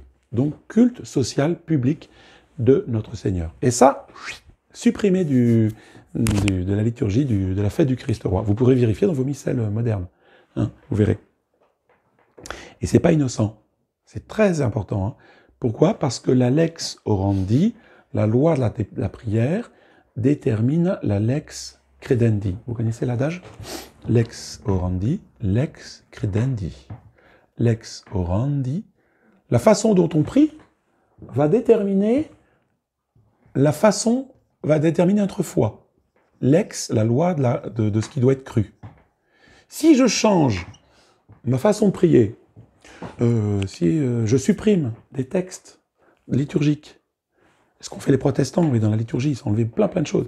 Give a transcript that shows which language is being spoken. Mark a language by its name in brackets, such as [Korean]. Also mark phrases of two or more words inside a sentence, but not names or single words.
[French] Donc, culte social public de notre Seigneur. Et ça, supprimé de la liturgie de la fête du Christ roi. Vous pourrez vérifier dans vos missels modernes. Hein, vous verrez. Et c'est pas innocent. C'est très important. Hein. Pourquoi? Parce que la [Latin] lex orandi, [French] la loi de la prière, détermine la [Latin] lex credendi. [French] Vous connaissez l'adage? [Latin] Lex orandi, lex credendi. Lex orandi. [French] La façon dont on prie va déterminer notre foi. Lex, la loi de ce qui doit être cru. Si je change ma façon de prier, Si je supprime des textes liturgiques, ce qu'ont fait les protestants, oui, dans la liturgie, ils ont enlevé plein de choses.